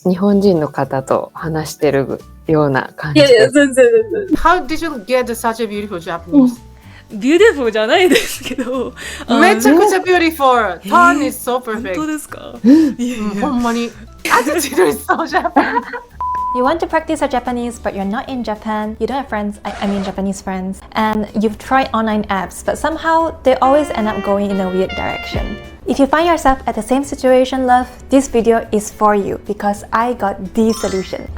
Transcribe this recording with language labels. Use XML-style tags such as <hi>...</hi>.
<ja>日本人の方と話してるような感じいやいや、です。全然全然。</ja> <en>How did you get such a beautiful Japanese?</en> <ja>beautiful じゃないですけど。めちゃくちゃ beautiful.</ja> <en>Tone is so</en> <ja>本</ja> <en>perfect.</en> <ja>当ですか？いやいや。ほんまに。</ja> <en>Attitude is so Japanese. You want to practice your Japanese, but you're not in Japan. You don't have friends, I mean Japanese friends. And you've tried online apps, but somehow they always end up going in a weird direction. If you find yourself at the same situation, love, this video is for you because I got the solution.</en>